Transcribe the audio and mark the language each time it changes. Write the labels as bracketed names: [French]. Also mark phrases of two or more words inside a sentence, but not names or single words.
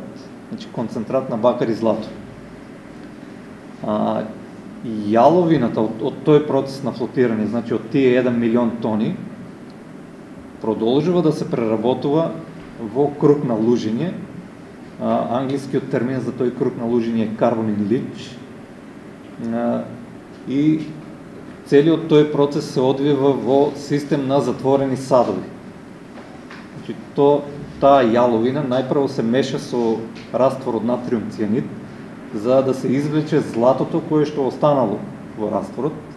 [Macedonian] Значи концентрат на бакар и злато. Јаловината од тој процес на флотирање, значи од тие 1 милион тони, продолжува да се преработува во круг на лужење. Англискиот термин за тој круг на лужење е [English] carbon in leach. [Macedonian] И целиот тој процес се одвива во систем на затворени садови. Значи таа јаловина најпрво се меша со раствор од натриум цијанид за да се извлече златото кое што останало во растворот.